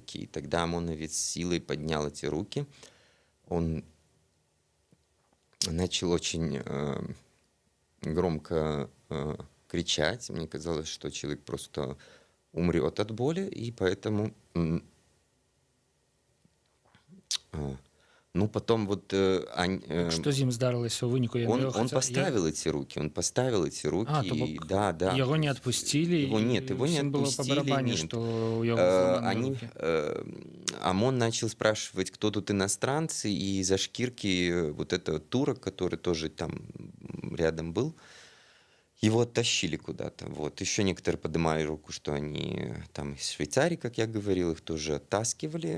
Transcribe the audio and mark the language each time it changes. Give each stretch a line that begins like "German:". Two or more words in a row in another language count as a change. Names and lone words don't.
Russian: И тогда ОМОНовец силой поднял эти руки. Он начал очень громко кричать. Мне казалось, что человек просто умрет от боли, и поэтому... Ну, потом вот...
Belarusian: Што з ім здарылася ў выніку?
Russian: Он поставил эти руки, он поставил эти руки.
Belarusian: то бок
Russian: Да, да.
Belarusian: яго не адпусцілі,
Russian: Его нет, его не
Belarusian: усім было па
Russian: отпустили,
Belarusian: барабане,
Russian: нет.
Belarusian: што ў яго зламаныя
Russian: Они,
Belarusian: рукі.
Russian: ОМОН начал спрашивать, кто тут иностранцы, и за шкирки вот этого турок, который тоже там рядом был, его оттащили куда-то. Вот. Еще некоторые поднимали руку, что они там из Швейцарии, как я говорил, их тоже оттаскивали.